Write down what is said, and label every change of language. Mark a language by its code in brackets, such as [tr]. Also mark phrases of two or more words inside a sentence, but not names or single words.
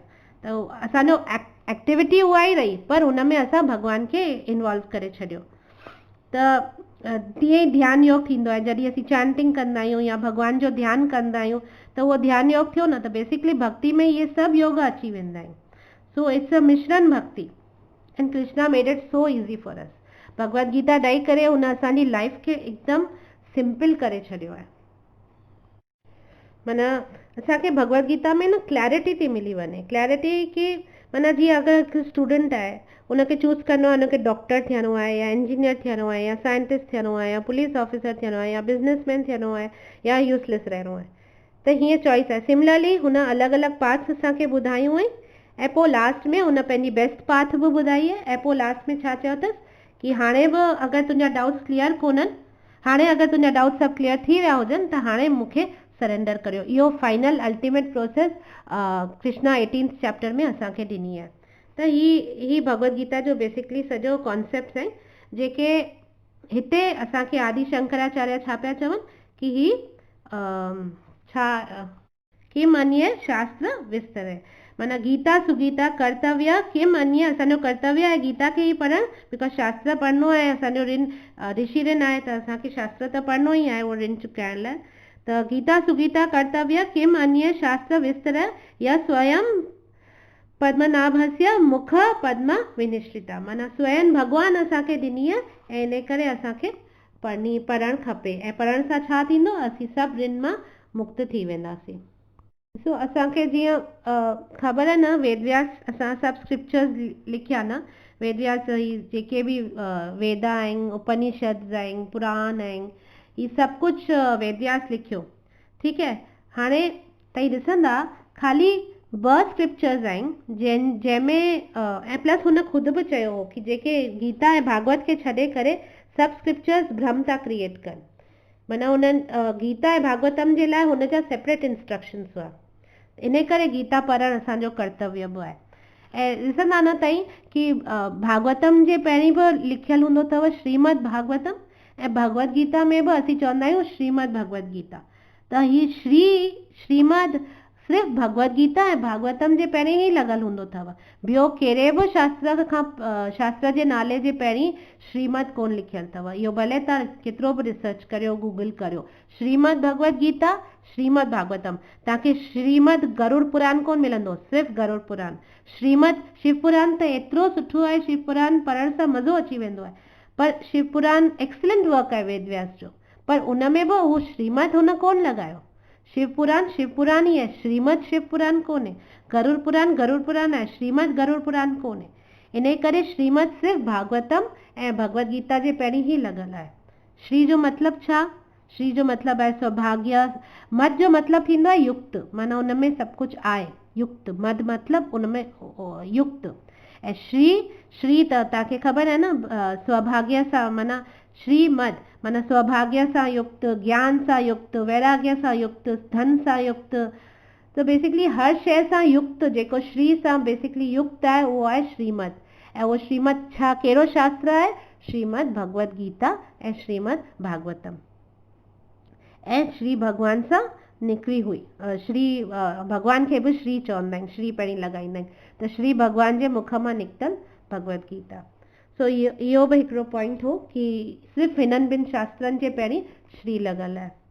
[sd] त असांजो एक्टिविटी उहा ई रही, पर हुन में असां भॻवान खे इन्वॉल्व करे छॾियो। त तीअं ई ध्यान योग थींदो आहे, जॾहिं असीं चैंटिंग कंदा आहियूं या भॻवान जो ध्यानु कंदा आहियूं, त उहो ध्यान योग थियो न। त बेसिकली भक्ति में इहे सभु योग अची वेंदा आहिनि। [en] so it's a [sd] मिश्रण भक्ति [en] and Krishna made it so easy for us. [sd] भगवत गीता ॾेई करे हुन असांजी लाइफ खे हिकदमि सिंपल करे छॾियो आहे। माना असांखे भगवत गीता में न क्लैरिटी थी मिली वञे, क्लैरिटी की माना जीअं अगरि हिकु स्टूडेंट आहे, उनखे चूज़ करिणो आहे, उनखे डॉक्टर थियणो आहे या इंजीनियर थियणो आहे या साइंटिस्ट थियणो आहे या [en] police officer [sd] थियणो आहे या बिजनेसमैन थियणो आहे या यूज़लेस रहणो आहे, त हीअं चॉइस आहे। सिमिलरली हुन अलॻि अलॻि पाथ्स असांखे ॿुधायूं आहिनि ऐं पोइ लास्ट में हुन पंहिंजी [en] best path [sd] बि ॿुधाई आहे। ऐं पोइ लास्ट में छा चयो अथसि कि हाणे बि अगरि तुंहिंजा [en] doubts clear [sd] कोन्हनि, हाणे अगरि तुंहिंजा डाउट्स सभु क्लियर थी विया हुजनि, त हाणे मूंखे सरेंडर करियो। इहो [en] final ultimate process [sd] कृष्णा 18th चैप्टर में असांखे ॾिनी आहे। त ही भगवत गीता जो बेसिकली सॼो कॉन्सेप्ट आहिनि, जेके हिते असांखे आदि शंकराचार्य छा पिया चवनि कि ही [sa] किम अन्य शास्त्र विस्तरे, [sd] माना [sa] गीता सुगीता कर्तव्य किम अन्य, [sd] असांजो कर्तव्य आहे गीता खे ई पढ़णु, बिकॉज शास्त्र पढ़णो आहे, असांजो ऋषि ऋण आहे, त असांखे शास्त्र त पढ़णो ई आहे उहो ऋण चुकाइण लाइ। त [sa] गीता सुगीता कर्तव्य किम अन्य शास्त्र विस्तरे या स्वयं पद्मनाभस्य मुख पद्म विनिश्रिता, [sd] माना स्वयं भॻवान असांखे ॾिनी आहे ऐं इन करे असांखे पढ़णु खपे। ऐं पढ़ण सां छा थींदो, असीं सभु ऋण मां मुक्त थी वेंदासीं। सो असांखे जीअं ख़बर आहे न, वेदव्यास असां सभु स्क्रिप्चर्स लिखिया न, वेदव्यास जेके बि वेदा आहिनि, उपनिषद आहिनि, पुराण आहिनि, ही सभु कुझु वेदव्यास लिखियो। ठीकु है। हाणे तव्हां ॾिसंदा खाली 2 स्क्रिप्चर्स आहिनि जंहिंमें ऐं प्लस हुन ख़ुदि बि चयो हो कि जेके गीता ऐं भागवत खे छॾे करे सभु स्क्रिप्चर्स भ्रम था क्रिएट कनि। माना हुननि गीता ऐं भागवतम जे लाइ हुन जा [en] separate instructions [sd] हुआ। इन करे गीता पढ़णु असांजो कर्तव्य बि आहे। ऐं ॾिसंदा न ताईं कि भागवतम जे पहिरीं बि लिखियलु हूंदो अथव श्रीमद भागवतम, ऐं भगवत गीता में बि असीं चवंदा आहियूं श्रीमद भगवत गीता। त ही श्रीमद सिर्फ़ु भगवत गीता ऐं भागवतम जे पहिरीं ई लॻल हूंदो अथव। ॿियो कहिड़े बि शास्त्र जे नाले जे पहिरीं श्रीमद कोन लिखियलु अथव। इहो भले तव्हां केतिरो बि रिसर्च करियो, गूगल करियो, श्रीमद भगवत गीता, श्रीमद भागवतम। तव्हांखे श्रीमद गरुड़ पुराण कोन मिलंदो, सिर्फ़ु गरुड़ पुराण। श्रीमद शिव पुराण त एतिरो सुठो आहे, शिव पुराण पढ़ण सां मज़ो अची वेंदो आहे। पर शिव पुराण [en] excellent work [sd] आहे वेदव्यास जो, पर उन में बि उहो श्रीमद हुन कोन लॻायो। शिव पुराण ही है, श्रीमद शिव पुराण कोन्हे। गरुड़ पुराण आहे, श्रीमद गरुड़ पुराण कोन्हे। इन करे श्रीमद सिर्फ़ु भागवतम ऐं भगवत गीता जे पहिरीं ई लॻल आहे। श्री जो मतिलबु छा? श्री जो मतिलबु आहे सौभाग्य। मद जो मतिलबु थींदो आहे युक्त, माना हुन में सभु कुझु आहे। युक्त मद मतिलबु उन में युक्त। ऐं श्री त तव्हांखे ख़बर आहे न, सौभाग्य सां, माना श्रीमद माना सौभाग्य सां युक्त, ज्ञान सां युक्त, वैराग्य सां युक्त, धन सां युक्त। त बेसिकली हर शइ सां युक्त, जेको श्री सां बेसिकली युक्त आहे उहो आहे श्रीमद। ऐं उहो श्रीमद छा, कहिड़ो शास्त्र आहे? श्रीमद भगवत गीता ऐं श्रीमद भागवतम। ऐं श्री भगवान सां निकिरी हुई। श्री भगवान खे बि श्री चवंदा आहिनि, श्री पहिरीं लॻाईंदा आहिनि। त श्री भगवान जे मुख मां निकितल भगवत गीता। सो इहो बि हिकिड़ो पॉइंट हो कि सिर्फ़ु हिननि ॿिनि शास्त्रनि जे पहिरीं श्री लॻल आहे।